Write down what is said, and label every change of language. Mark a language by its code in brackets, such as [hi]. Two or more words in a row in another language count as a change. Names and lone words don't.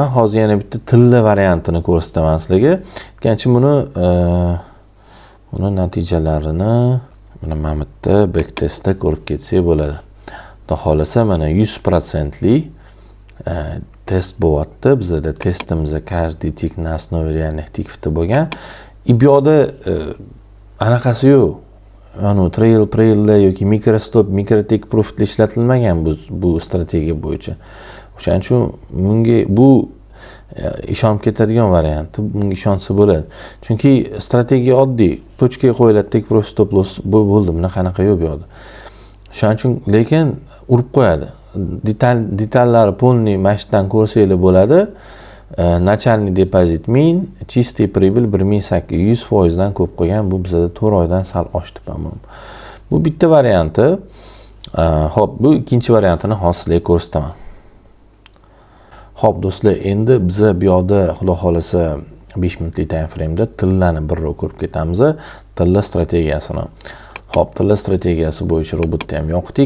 [uz] Hozir yana bitta tilla variantini ko'rsataman sizlarga. Ikkinchi buni natijalarini mana bu yerda backtestda ko'rib ketsak bo'ladi. Xudo xolasa mana 100% test bo'lyapti. Bizda testimizda [ru] каждый тик на основе реальных тиков bo'lgan. [uz] Bu yoqda anaqasi yo'q. Trail yoki mikrostop, mikrotek profitli ishlatilmagan bu strategiya bo'yicha. O'shaning uchun bunga bu ishonib ketadigan variant. Bunga ishonsa bo'ladi. Chunki strategiya oddiy. Tochkaga qo'yiladi, [en] take profit stop loss bo'ldi. [uz] Buni qanaqa yo'q bu yoqda. O'shaning uchun lekin urib qo'yadi. Detallari polniy mashdan ko'rsanglar bo'ladi. [ru] Начальный депозит 1000, чистый прибыль 1800, 100% [uz] dan ko'p qo'ygan. Bu bizda 4 oydan sal oshdi, по-моему. Bu bitta varianti. Xo'p, bu ikkinchi variantini hozir ko'rsataman. Xo'p do'stlar, endi biz bu yoqda xudo xolasa 5 minutlik [en] time frame'da [uz] tillani birga ko'rib ketamiz. Tilla strategiyasini. Xo'p, tilla strategiyasi bo'yicha robotni ham yoqdik.